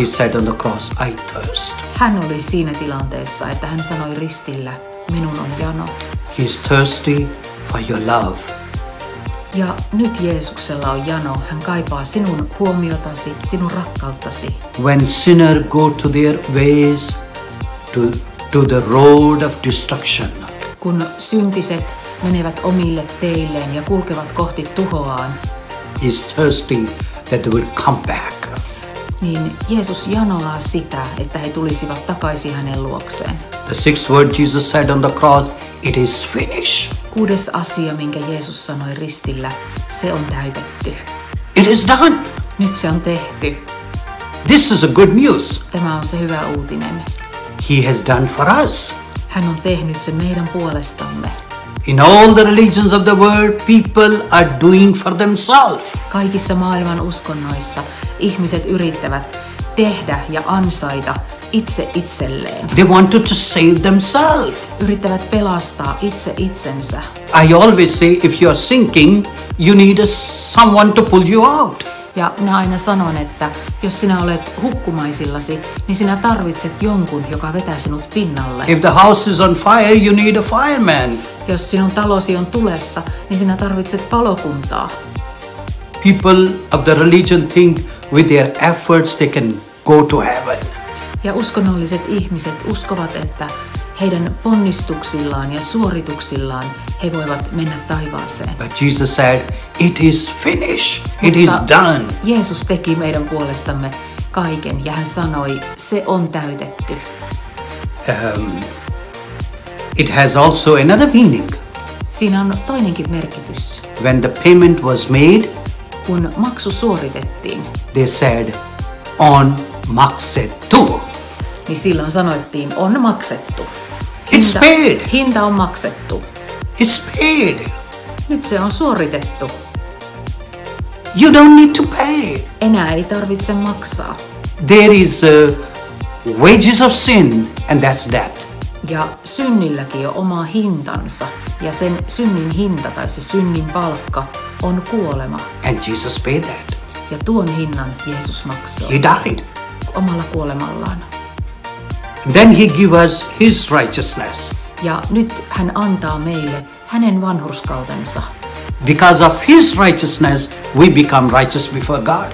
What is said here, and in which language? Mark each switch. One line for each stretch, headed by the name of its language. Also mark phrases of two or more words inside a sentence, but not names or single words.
English: He said on the cross, I thirst.
Finnish: Hän oli siinä tilanteessa, että hän sanoi ristillä, minun on jano.
English: He is thirsty for your love.
Finnish: Ja nyt Jeesuksella on jano. Hän kaipaa sinun huomiotasi, sinun rakkauttasi.
English: When sinners go to their ways, to the road of destruction.
Finnish: Kun syntiset menevät omille teilleen ja kulkevat kohti tuhoaan,
English: He is thirsty that they will come back.
Finnish: niin Jeesus janoaa sitä, että he tulisivat takaisin hänen luokseen.
English: The sixth word Jesus said on the cross, it is finished.
Finnish: 6. asia, minkä Jeesus sanoi ristillä, se on täytetty.
English: It is done.
Finnish: Nyt se on tehty.
English: This is a good news.
Finnish: Tämä on se hyvä uutinen.
English: He has done for us.
Finnish: Hän on tehnyt sen meidän puolestamme.
English: In all the religions of the world, people are doing for themselves.
Finnish: Kaikissa maailman uskonnoissa ihmiset yrittävät tehdä ja ansaita itse itselleen.
English: They wanted to save themselves.
Finnish: Yrittävät pelastaa itse itsensä.
English: I always say, if you are sinking, you need someone to pull you out.
Finnish: Ja minä aina sanon, että jos sinä olet hukkumaisillasi, niin sinä tarvitset jonkun, joka vetää sinut pinnalle.
English: If the house is on fire, you need a fireman.
Finnish: Jos sinun talosi on tulessa, niin sinä tarvitset palokuntaa.
English: People of the religion think with their efforts they can go to heaven.
Finnish: Ja uskonnolliset ihmiset uskovat, että heidän ponnistuksillaan ja suorituksillaan he voivat mennä taivaaseen.
English: But Jesus said, it is finished. It is done.
Finnish: Jeesus teki meidän puolestamme kaiken ja hän sanoi, se on täytetty.
English: It has also another meaning.
Finnish: Siinä on toinenkin merkitys.
English: When the payment was made,
Finnish: Kun maksu suoritettiin,
English: they said,
Finnish: on maksettu. niin silloin sanottiin, on maksettu.
English: It's paid.
Finnish: Hinta on maksettu.
English: It's paid.
Finnish: Nyt se on suoritettu.
English: You don't need to pay.
Finnish: Enää ei tarvitse maksaa.
English: There is wages of sin, and that's death.
Finnish: Ja synnilläkin on oma hintansa. Ja sen synnin hinta tai se synnin palkka on kuolema.
English: And Jesus paid that.
Finnish: Ja tuon hinnan Jeesus maksoi
English: He died.
Finnish: omalla kuolemallaan.
English: Then he gives us his righteousness.
Finnish: Ja nyt hän antaa meille hänen vanhurskautensa.
English: Because of his righteousness, we become righteous before God.